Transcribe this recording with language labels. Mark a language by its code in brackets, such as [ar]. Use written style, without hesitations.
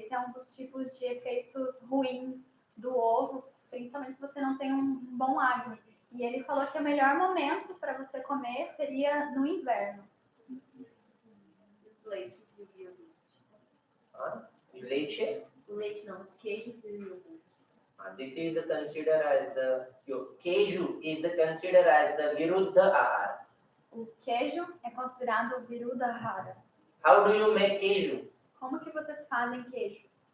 [pt] Esse é um dos tipos de efeitos ruins do ovo, principalmente se você não tem um bom Agni. E ele falou que o melhor momento para você comer seria no inverno. Os leites e o iogurte. Leite? O leite não, os queijos e o iogurte. [en] This is considered as the keju is considered as the viruddha ahara. [pt] O queijo é considerado viruddha ahara. [en] How do you make keju? [pt] Como que vocês fazem queijo?